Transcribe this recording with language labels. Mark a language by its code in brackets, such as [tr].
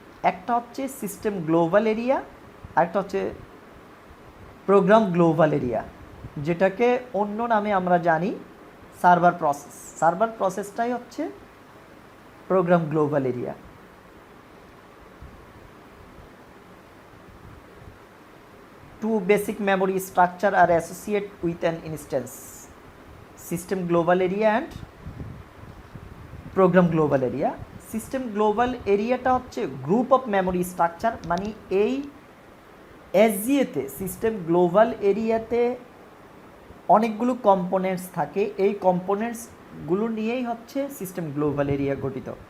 [bn] একটা হচ্ছে system global area, আরেকটা হচ্ছে প্রোগ্রাম গ্লোবাল এরিয়া, যেটাকে অন্য নামে আমরা জানি সার্ভার প্রসেস। সার্ভার প্রসেসটাই হচ্ছে programme global area. [en] Two basic memory structure are associated with an instance: system global area and program global area. [bn] System global area টা হচ্ছে গ্রুপ অফ মেমোরি স্ট্রাকচার, মানে এই এসজিএতে সিস্টেম গ্লোবাল এরিয়াতে অনেকগুলো components থাকে। এই কম্পোনেন্টসগুলো নিয়েই হচ্ছে সিস্টেম গ্লোবাল এরিয়া গঠিত।